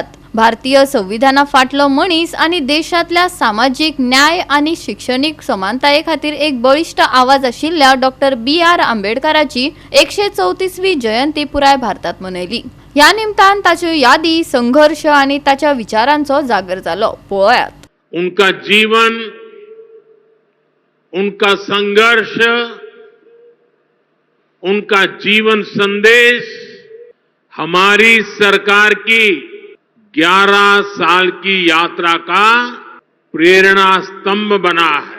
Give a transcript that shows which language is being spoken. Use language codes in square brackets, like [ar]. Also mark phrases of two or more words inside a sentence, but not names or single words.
[kok] भारतीय संविधाना फाटलो मनीस आणि देशातल्या सामाजिक न्याय आणि शैक्षणिक समानताये खातीर एक बळिष्ठ आवाज आशिल्ल्या डॉक्टर B.R. आंबेडकराची 134वी जयंती पुराय भारतात मनयली। या निमतान ताच्यो यादी, संघर्ष आणि ताच्या विचारांचो जागर जालो। पळयात। [hi] उनका जीवन, उनका संघर्ष, उनका जीवन संदेश हमारी सरकार की 11 साल की यात्रा का प्रेरणा स्तंभ बना है।